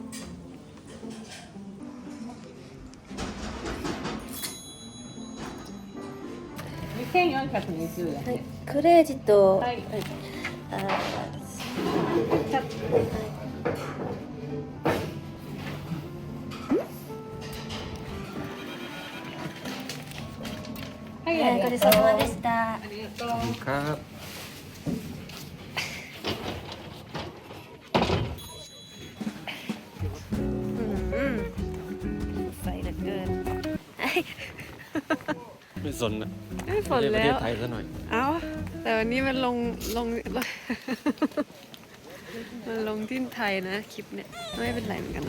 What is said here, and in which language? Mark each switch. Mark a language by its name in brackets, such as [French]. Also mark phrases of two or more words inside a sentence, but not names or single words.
[Japanese] 1420 円はいクレジットはいあキャッはいお疲れ様でしたありがとう [Thai] ขอบคุณครับ ใส่เหลือเกิน ไม่สนนะ ไม่ฝน ประ แล้ เทศ ว ไทยซะหน่อย เอ้าแต่วันนี้มันลง มันลงที่ไทยนะคลิปเนี่ยไม่เป็นไรเหมือนกันนะ